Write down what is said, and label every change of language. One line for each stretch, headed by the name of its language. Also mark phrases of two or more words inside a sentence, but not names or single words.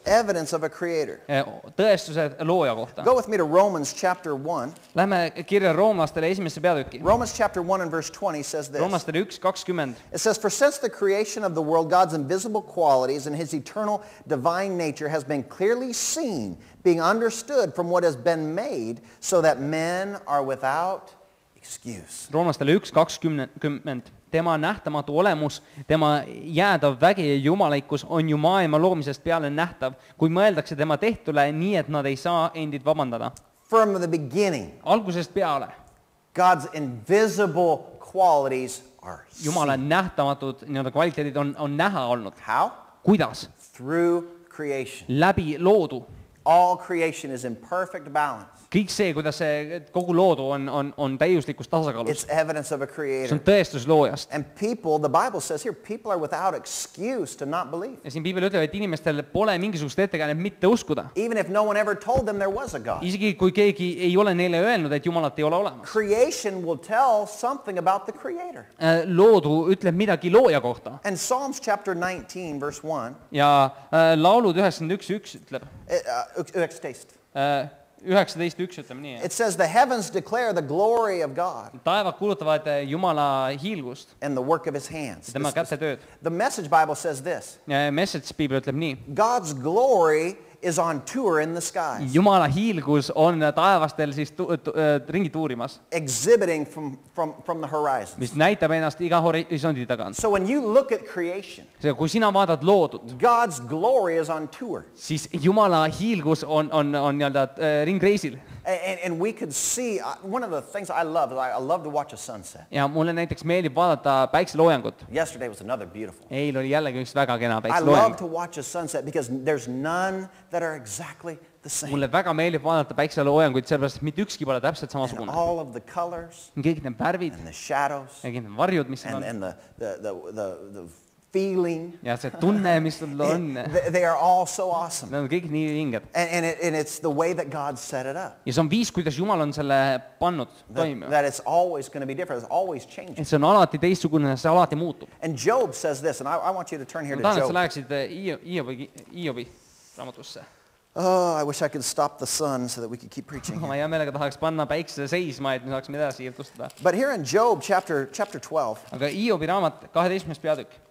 English: Evidence of a creator.
Estonian: Tõestused looja kohta.
English: Go with me to Romans chapter 1.
Estonian: Lähme kirja roomlastele esimesse peatükki.
English: Romans chapter 1 and verse 20 says this.
Estonian: Roomlastele 1:20.
English: It says, for since the creation of the world, God's invisible qualities and his eternal divine nature has been clearly seen, being understood from what has been made, so that men are without excuse.
Estonian: Roomlastele 1:20. Tema nähtamatu olemus, tema jäädav vägi ja jumalikkus on ju maailma loomisest peale nähtav, kui mõeldakse tema tehtule nii, et nad ei saa endid vabandada.
English: From the beginning,
Estonian: Algusest peale.
English: God's invisible qualities are
Estonian: Jumala
English: seen.
Estonian: nähtamatud kvaliteedid on näha olnud.
English: How?
Estonian: Kuidas?
English: Through creation.
Estonian: Läbi loodu.
English: All creation is in perfect balance.
Estonian: Kõik see, kuidas see kogu loodu on täiuslikus tasakaalus.
English: It's evidence of a
Estonian: See
English: creator.
Estonian: on tõestus loojast.
English: And people, the Bible says here, people are without excuse to not believe.
Estonian: Ja siin Piibel ütleb, et inimestel pole mingisugust ettekäänet mitte uskuda.
English: Even if no one ever told them there was a God.
Estonian: Isegi kui keegi ei ole neile öelnud, et Jumalat ei ole olemas.
English: Creation will tell something about the creator.
Estonian: Loodu ütleb midagi looja kohta.
English: And Psalms chapter 19 verse 1,
Estonian: Ja laulud 91:1 ütleb, 19:1 ütleme nii.
English: it says the heavens declare the glory of God
Estonian: Taevad kuulutavad Jumala hiilgust,
English: and the work of his hands.
Estonian: tema kätetööd.
English: The Message Bible says this,
Estonian: Message Piibel ütleb nii.
English: God's glory is on tour in the skies,
Estonian: Jumala hiilgus on taevastel siis ringi tuurimas,
English: exhibiting from the horizon.
Estonian: mis näitab ennast iga horisondi tagant.
English: So when you look at creation,
Estonian: Seega, kui sina vaatad loodut,
English: God's glory is on tour.
Estonian: siis Jumala hiilgus on nii-öelda ringreisil.
English: And we could see, one of the things I love is I love to watch a sunset.
Estonian: ja mulle näiteks meeldib vaadata päikseloojangut.
English: Yesterday was another beautiful.
Estonian: Eil oli jällegi üks väga kena
English: I love
Estonian: päikseloojang.
English: to watch a sunset because there's none that are exactly the same.
Estonian: Mulle väga meeldib vaadata päikseloojanguid, sellepärast et mitte ükski pole täpselt
English: And
Estonian: samasugune.
English: all of the colors
Estonian: Kõik need värvid
English: and the shadows
Estonian: ja kõik need varjud, mis seal on.
English: and the feeling,
Estonian: Ja see tunne, mis sul on,
English: they are all so awesome.
Estonian: need on kõik nii vinged.
English: And it's the way that God set it up.
Estonian: Ja see on viis, kuidas Jumal on selle pannud toimima.
English: That it's always going to be different. It's always changing.
Estonian: Et see on alati teistsugune, see alati muutub.
English: And Job says this, and I want you to turn here
Estonian: Ma
English: to
Estonian: tahan, et
English: Job.
Estonian: sa läheksid Iobi raamatusse.
English: Oh, I wish I could stop the sun so that we could keep preaching.
Estonian: Ma hea meelega tahaks panna päikse seisma, et me saaksime edasi jutustada.
English: But here in Job chapter 12,
Estonian: Aga Iobi raamat 12. peatükk.